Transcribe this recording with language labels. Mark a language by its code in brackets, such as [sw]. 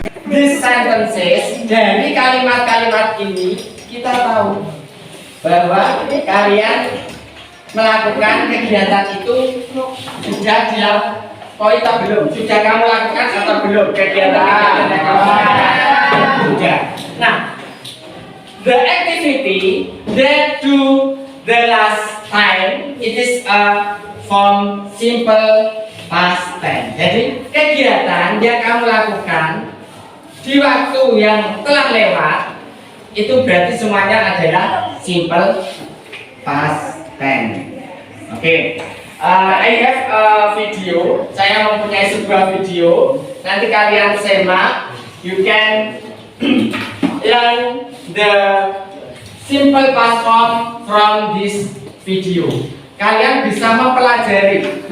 [en] These sentences, [id] dari kalimat-kalimat ini kita tahu bahwa kalian melakukan kegiatan itu sudah dilakukan. Oh itu belum, sudah kamu lakukan atau belum kegiatan yang kamu lakukan? Sudah. [en] Nah, the activity that do the last time it is a form simple past tense. [id] Jadi kegiatan yang kamu lakukan di waktu yang telah lewat itu berarti semuanya adalah simple [en] past tense. Oke. I have a video. [id] Saya mempunyai sebuah video. Nanti kalian simak. [en] You can learn the simple past form from this video. [id] Kalian bisa mempelajari.